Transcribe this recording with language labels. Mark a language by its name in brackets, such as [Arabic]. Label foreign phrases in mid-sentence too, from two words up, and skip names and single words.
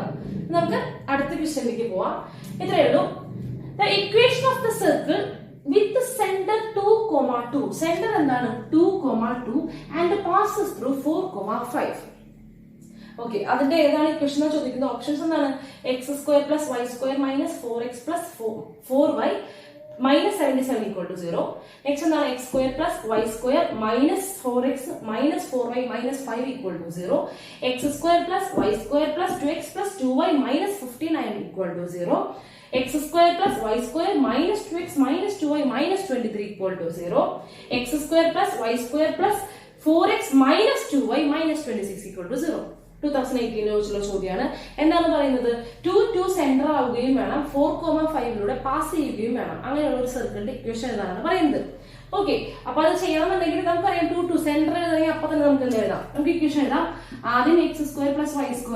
[Malayalam] നമുക്ക് അടുത്ത ക്വസ്റ്റ്യനിലേക്ക് പോവാം. ഇത്രയേ ഉള്ളൂ. [English] the equation of the circle with center 2,2. സെന്റർ എന്താണ്? 2,2 and passes through 4,5. [Malayalam] ഓക്കെ, അതിന്റെ ഏതാണ് ഇക്വേഷൻ എന്ന് ചോദിക്കുന്ന ഓപ്ഷൻസ് എന്താണ്? x² + y² - 4x + 4y -77 = 0. നെക്സ്റ്റ് എന്താണ്? x² + y² - 4x - 4y - 5 = 0. x² + y² + 2x + 2y - 59 = 0. x² + y² - 2x - 2y - 23 = 0. x² + y² + 4x - 2y - 26 = 0. 2018 ചോദിച്ചുള്ള ചോദ്യമാണ്. എന്താണ് പറയുന്നത്? 2 സെന്റർ ആവുകയും വേണം, 4,5 പാസ് ചെയ്യുകയും വേണം. അങ്ങനെയുള്ള ഒരു സർക്കിളിന്റെ ഇക്വേഷൻ എന്നാണ് പറയുന്നത്. ഓക്കെ, അപ്പൊ അത് ചെയ്യണമെന്നുണ്ടെങ്കിൽ നമുക്കറിയാം 2 സെന്റർ എഴുതണമെങ്കിൽ അപ്പൊ തന്നെ നമുക്ക് എന്ത് എഴുതാം? നമുക്ക് ഇക്വേഷൻ എഴുതാം. ആദ്യം x² + y².